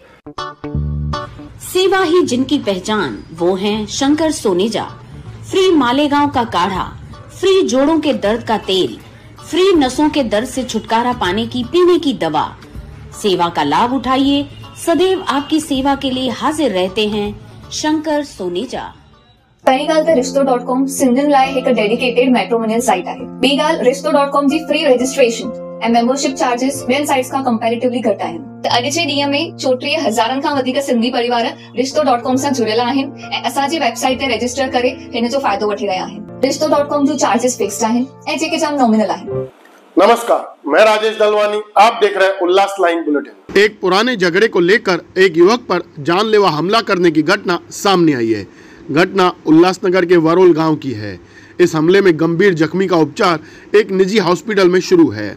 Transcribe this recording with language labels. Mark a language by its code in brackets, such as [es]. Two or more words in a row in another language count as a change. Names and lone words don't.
[hi] सेवा ही जिनकी पहचान, वो हैं शंकर सोनेजा। फ्री मालेगांव का काढ़ा, फ्री जोड़ों के दर्द का तेल, फ्री नसों के दर्द से छुटकारा पाने की पीने की दवा। सेवा का लाभ उठाइए, सदैव आपकी सेवा के लिए हाजिर रहते हैं शंकर सोनेजा। [sd] पेनिगाल ते रिश्तो.com सिंधन लाइ एक [en] dedicated matrimonial site [sd] आहे। बेगाल रिश्तो.com जी [en] free registration [sd] ऐं [en] membership charges [sd] ॿियनि साइट्स खां कंपैरेटिवली घटि आहिनि। त अॼु जे ॾींहं में 34,000 खां वधीक सिंधी परिवार रिश्तो.com सां जुड़ियल आहिनि ऐं असांजी वेबसाइट ते रजिस्टर करे हिन जो फ़ाइदो वठी रहिया आहिनि। रिश्तो.com जो [en] charges fixed [sd] आहिनि ऐं जेके जाम नॉमिनल आहिनि। [hi] नमस्कार, मैं राजेश दलवानी, आप देख रहे हैं उल्लास लाइन बुलेटिन। एक पुराने झगड़े को लेकर एक युवक पर जानलेवा हमला करने की घटना सामने आई है। घटना उल्लासनगर के वरोल गांव की है। इस हमले में गंभीर जख्मी का उपचार एक निजी हॉस्पिटल में शुरू है।